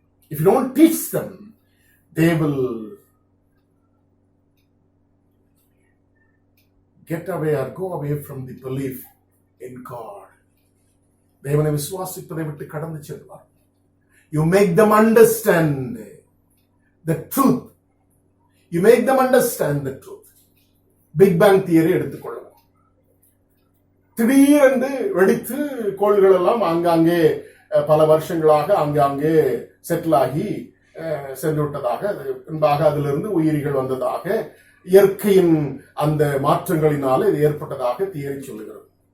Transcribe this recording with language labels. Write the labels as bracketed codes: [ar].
[en] If you don't teach them, they will get away or go away from the belief in God. [ta] தேவனை விசுவாசிப்பதை விட்டு கடந்து செல்வார். [en] You make them understand the truth. You make them understand the truth. Big Bang theory [ta] எடுத்துக்கொள்ளலாம். திடீரென்று வெடித்து கோள்கள் எல்லாம் ஆங்காங்கே பல வருஷங்களாக ஆங்காங்கே செட்டில் ஆகி சென்று விட்டதாக, பின்பாக அதிலிருந்து உயிரிகள் வந்ததாக, இயற்கையின் அந்த மாற்றங்களினால இது ஏற்பட்டதாக தியரி சொல்லுகிறது.